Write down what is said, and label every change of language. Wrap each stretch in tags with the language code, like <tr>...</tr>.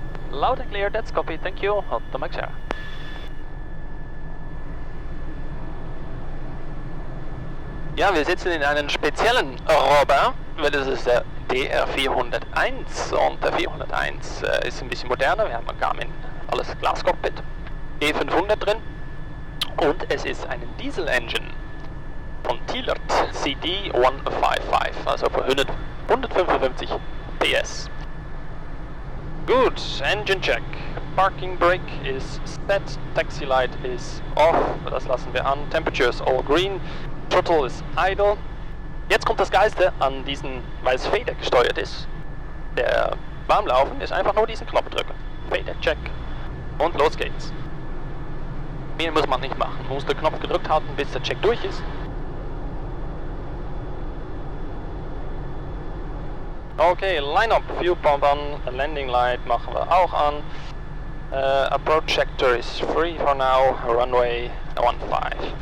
<en>Loud and clear, that's copy, thank you, Hotel Mike Sierra.</en> <de>Ja, wir sitzen in einem speziellen Rover, weil das ist der DR401 und der 401 ist ein bisschen moderner, wir haben Garmin alles Glascockpit, E500 drin und es ist eine Diesel-Engine von Thielert CD155, also für 155 PS.</de> <en>Gut, Engine Check, Parking Brake is set, Taxi Light is off,</en> <de>das lassen wir an,</de> <en>Temperature is all green. Throttle ist idle.</en> <de>Jetzt kommt das Geilste an diesen, weil es Fader gesteuert ist. Der Warmlaufen ist einfach nur diesen Knopf drücken. Fader check. Und los geht's. Mehr muss man nicht machen. Man muss den Knopf gedrückt halten, bis der Check durch ist. Okay, Line-Up, Fuel Pump an, Landing Light machen wir auch an.</de> <en>Approach Sector is free for now, Runway 15.</en>